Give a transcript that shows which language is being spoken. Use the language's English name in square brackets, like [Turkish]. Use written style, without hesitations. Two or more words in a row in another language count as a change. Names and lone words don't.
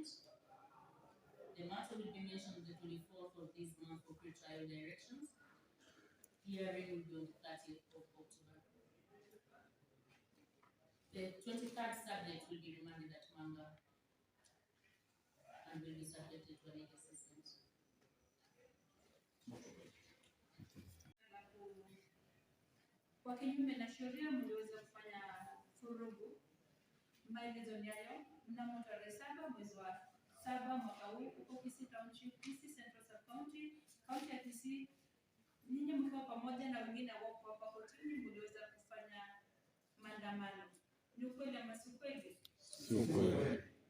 [English] The matter will be mentioned on the 24th of this month for pre-trial directions. Hearing will be on the 30th of October. The 23rd subject will be remanded at Manga and will be subjected to an age assessment. [Swahili] Kwa kinyume na sheria mliweza kufanya furugu. Maelezo ni hayo mnamo tarehe 7 mwezi wa 7 mwaka huu huko Kisii Township, Kisii Central Sub-County, kaunti ya Kisii. Ninyi mkiwa pamoja na wengine wako hapa kotini mliweza kufanya maandamano. Ni ukweli ama si ukweli? Si ukweli.